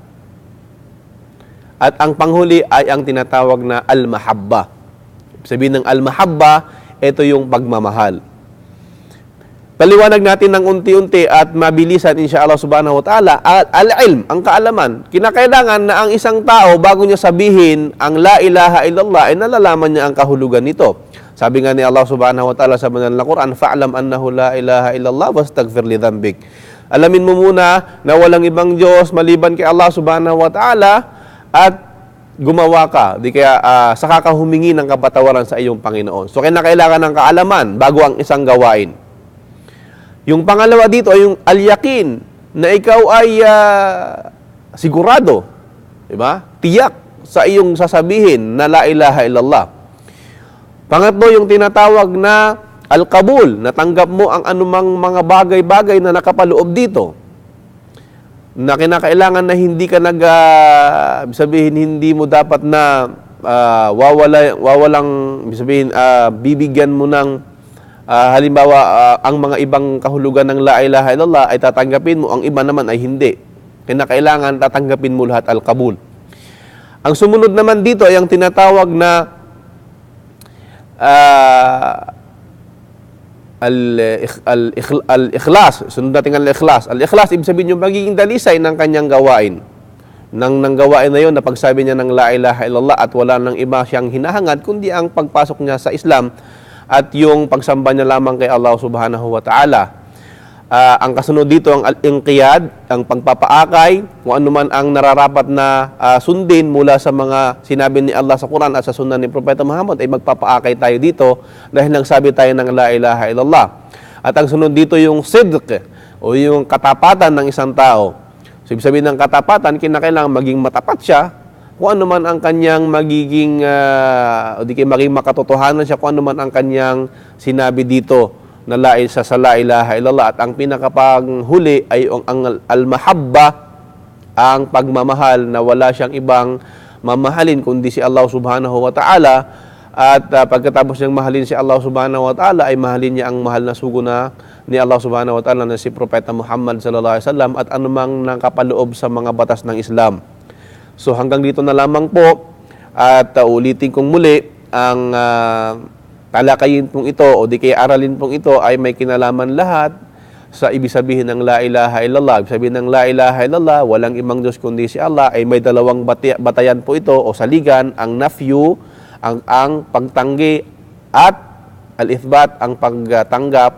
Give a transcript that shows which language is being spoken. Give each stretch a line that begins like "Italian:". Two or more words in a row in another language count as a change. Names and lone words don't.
Filipino: At ang panghuli ay ang tinatawag na al-mahabba. Sabihin ng al-mahabba, ito yung pagmamahal. Paliwanag natin ng unti-unti at mabilisan
Arabic: إن شاء الله سبحانه وتعالى.
Filipino: Al-ilm, ang kaalaman. Kinakailangan na ang isang tao, bago niya sabihin ang
Arabic: لا إله إلا الله,
Filipino: ay nalalaman niya ang kahulugan nito. Sabi nga ni Allah
Arabic: سبحانه وتعالى
Filipino: sa banal na Quran,
Arabic: فاعلم أنه لا إله إلا الله واستغفر لذنبك.
Filipino: Alamin mo muna na walang ibang Diyos maliban kay Allah
Arabic: سبحانه وتعالى
Filipino: at gumawa ka. Di kaya saka ka humingi ng kapatawaran sa iyong Panginoon. So kinakailangan ng kaalaman bago ang isang gawain. Yung pangalawa dito ay yung al-yaqin, na ikaw ay sigurado, diba? Tiyak sa iyong sasabihin na
Arabic: لا إله إلا الله.
Filipino: Pangatlo, yung tinatawag na al-qabul, natanggap mo ang anumang mga bagay-bagay na nakapaloob dito. Na kinakailangan na hindi ka sabihin, hindi mo dapat na bibigyan mo ng halimbawa, ang mga ibang kahulugan ng
Arabic: لا إله إلا الله
Filipino: ay tatanggapin mo, ang iba naman ay hindi. Kinakailangan tatanggapin mo lahat al-qabul. Ang sumunod naman dito ay ang tinatawag na al-ikhlas. Sunod natin ang al-ikhlas. Al-ikhlas, ibig sabihin yung magiging dalisay ng kanyang gawain. Nang gawain na yun, na pagsabi niya ng
Arabic: لا إله إلا الله
Filipino: at wala nang iba siyang hinahangad, kundi ang pagpasok niya sa Islam at yung pagsamba niya lamang kay Allah
Arabic: سبحانه وتعالى.
Filipino: Ang kasunod dito, ang al-inqiyad, ang pagpapaakay, kung ano man ang nararapat na sundin mula sa mga sinabi ni Allah sa Quran at sa sunnah ni Propeta Muhammad, ay magpapaakay tayo dito dahil nagsabi tayo ng
Arabic: لا إله إلا الله.
Filipino: At ang sunod dito yung sidq, o yung katapatan ng isang tao. So, ibig sabihin ng katapatan, kinakailangan maging matapat siya, kung ano man ang kanyang magiging makatotohanan siya, kung ano man ang kanyang sinabi dito na sa
Arabic: لا إله إلا الله.
Filipino: At ang pinakapanghuli ay ang al-mahabba, ang pagmamahal na wala siyang ibang mamahalin kundi si Allah
Arabic: سبحانه وتعالى.
Filipino: At pagkatapos niyang mahalin si Allah
Arabic: سبحانه وتعالى,
Filipino: ay mahalin niya ang mahal na sugo na ni Allah
Arabic: سبحانه وتعالى
Filipino: na si Propeta Muhammad
Arabic: صلى الله عليه وسلم
Filipino: at anumang nakapaloob sa mga batas ng Islam. So hanggang dito na lamang po, at ulitin kong muli, ang talakayin pong ito o di kaya aralin pong ito ay may kinalaman lahat sa ibig sabihin ng
Arabic: لا إله إلا الله.
Filipino: Ibig sabihin ng
Arabic: لا إله إلا الله,
Filipino: walang ibang Diyos kundi si Allah, ay may dalawang batayan po ito o saligan, ang nafyu, ang pagtanggi, at al-ithbat, ang pagtanggap.